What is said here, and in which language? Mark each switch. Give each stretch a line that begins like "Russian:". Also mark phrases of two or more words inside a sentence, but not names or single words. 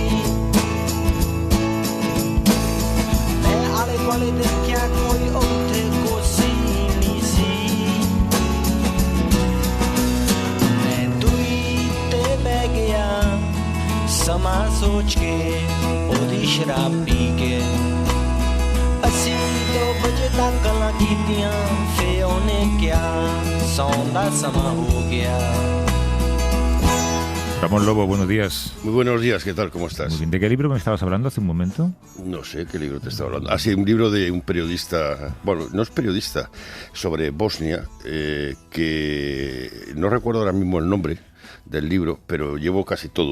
Punjabi: ਮੈਂ ਆਲੇ ਦੁਆਲੇ ਦੇਖਿਆ ਕੋਈ ਉੱਥੇ ਕੋਸੀ ਨਹੀਂ ਸੀ ਸਮਾਂ ਸੋਚ ਕੇ ਉਹਦੀ ਸ਼ਰਾਬ ਪੀ ਕੇ ਅਸੀਂ 2 ਵਜੇ ਤੱਕ ਗੱਲਾਂ ਕੀਤੀਆਂ ਫੇ ਉਹਨੇ ਕਿਹਾ ਸੌਣ ਦਾ ਸਮਾਂ ਹੋ ਗਿਆ
Spanish: Ramón Lobo, buenos días. Muy buenos días, ¿qué tal? ¿Cómo estás? Muy bien. ¿De qué libro me estabas hablando hace un momento? No sé qué libro te estaba hablando. Ah, sí, un libro de un periodista, bueno, no es periodista, sobre Bosnia, que no recuerdo ahora mismo el nombre del libro, pero llevo casi todo.